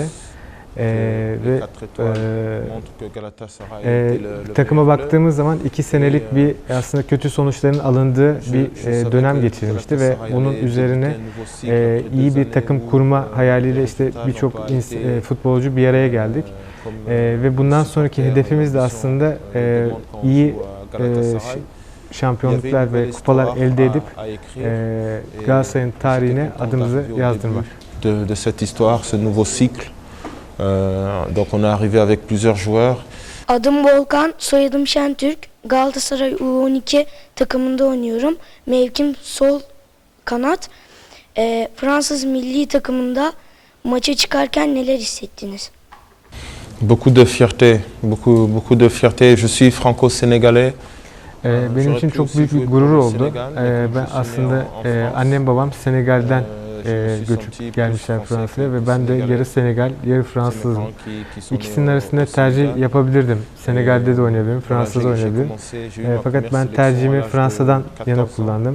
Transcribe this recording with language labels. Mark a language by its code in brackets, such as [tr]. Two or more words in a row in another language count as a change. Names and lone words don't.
[tr] Ve takıma baktığımız zaman 2 senelik bir aslında kötü sonuçların alındığı bir dönem geçirmişti ve bunun üzerine iyi bir takım kurma hayaliyle işte birçok futbolcu bir araya geldik. Ve bundan sonraki hedefimiz de aslında iyi şampiyonluklar ve kupalar elde edip Galatasaray'ın tarihine adımızı yazdırmak. [fr] De cette histoire, ce nouveau cycle. Donc on est arrivé avec plusieurs joueurs. [tr] Adım Volkan, soyadım Şentürk. Galatasaray U12 takımında oynuyorum. Mevkim sol kanat. Fransız milli takımında maça çıkarken neler hissettiniz? [fr] Beaucoup de fierté, beaucoup de fierté. Je suis franco-sénégalais. [tr] Benim için çok büyük bir gurur oldu. Ben aslında annem babam Senegal'den göçüp gelmişler Fransa'ya ve ben de yarı Senegal, yarı Fransızım. İkisinin arasında tercih yapabilirdim. Senegal'de de oynayabilirim, Fransa'da oynayabilirim. Fakat ben tercihimi Fransa'dan yana kullandım.